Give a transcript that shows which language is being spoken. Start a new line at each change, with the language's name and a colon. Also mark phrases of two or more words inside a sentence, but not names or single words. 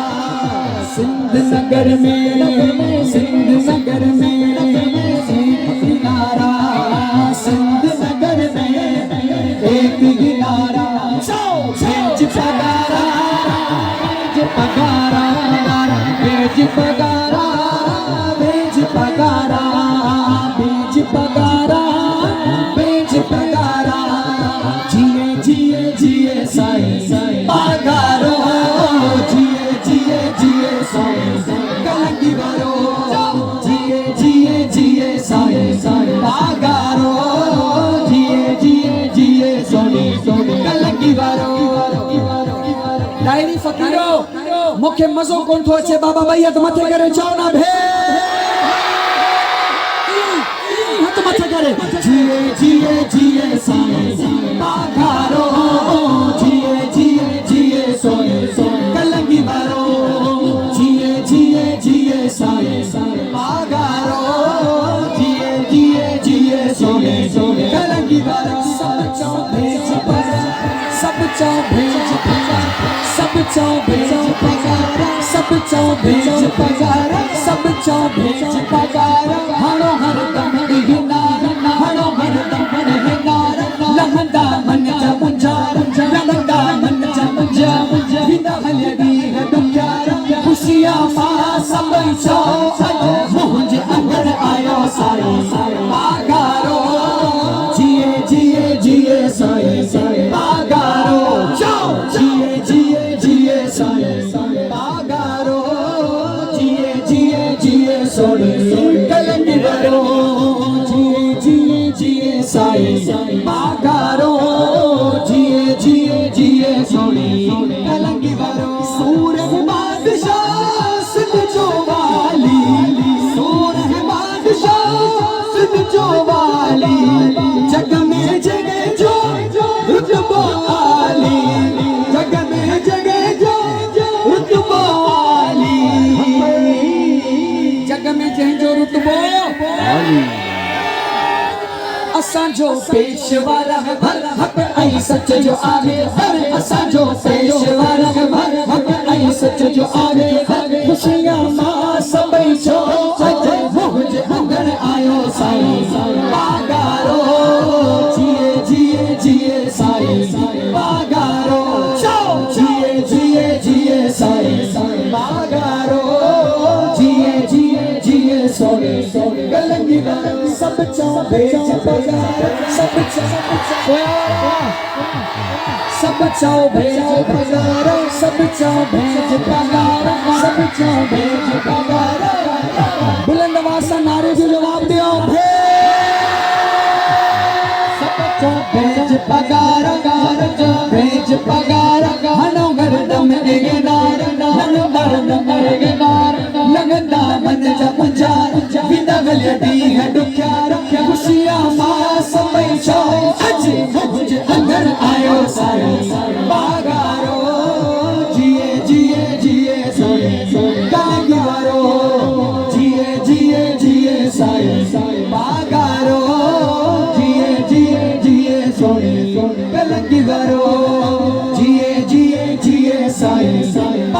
Urdu: سندھ نگر میں، سندھ نگر میں ایک ہی نعرہ، سندھ نگر میں ایک ہی نعرہ، بھیج پگارا، بھیج پگارا، بھیج پگارا، بھیج پگارا، بھیج پگارا، بھیج پگارا.
Sindhi: जिए जिए जिए साईं पगारो, जिए जिए जिए साईं कलंगी वारो, जिए जिए जिए साईं पगारो, जिए जिए जिए सोनी सोनी कलंगी वारो। डायरी फकीरो मुखे मज़ो कोन थो अचे, बाबा भाई हथ मथे करे चओ ना भे, हथ मथे करे जिए जिए जिए साईं पगारो, जिए जिए जिए सोनी सोनी कलंगी वारो, जिए जिए जिए साईं पगारो, जिए जिए जिए सोनी सोनी कलंगी वारो। सब चओ भेज पगार, सब चओ भेज पगार, सब चओ भेज पगार, सब चओ भेज पगार, सब चओ भेज पगार। हणो हर दम इहे नारा, हणो हर दम इहे नारा, लहंदा मन जा मुंझा, लहंदा मन जा मुंझा, बिना हलदी ॾुखियार ख़ुशियां मां सभई चओ अॼु मुंहिंजे अंदर आयो साईं पगारो, जिए जिए जिए साईं पगारो, जिए जिए जिए साईं पगारो, जिए जिए जिए सोनी कलंगी वारो, जिए जिए जिए साईं पगारो, जिए जिए जिए सोनी कलंगी वारो। सूरज बादशाह सिंध जो वाली, सूरज बादशाह सिंध जो वाली, जग में जगह जो रुतबो आली, जग में जगह जो रुतबो आली, जग में जंहिंजो रुतबो आली। असांजो पेशवा रहबर हक़ ऐं सच जो आहे, असांजो पेशवा रहबर हक़ ऐं सच जो आहे। ख़ुशियां मां सभई चओ अॼु मुंहिंजे अंदर आयो साईं पगारो, जिए जिए जिए साईं पगारो, जिए जिए जिए साईं पगारो, जिए जिए जिए सोनी सोनी कलंगी वारो। सब चओ भेज पगार, सब चओ भेज पगार, सब चओ भेज पगार, सब चओ भेज पगार। बुलंद आवाज़ सां नारे जो जवाब दियो, सब चओ भेज पगार, भेज पगार। हणो गर्दम इहे नार, हणो गर्दम इहे नार, लॻंदा मन जा मुंझा, बिना हलदी ॾुखियार ख़ुशियां मां सभई चओ अॼु मुंहिंजे अंदर आयो साईं पगारो, जिए जिए जिए सोनी कलंगी वारो, जिए जिए जिए साईं पगारो, जिए जिए जिए सोनी कलंगी वारो, जिए जिए जिए साईं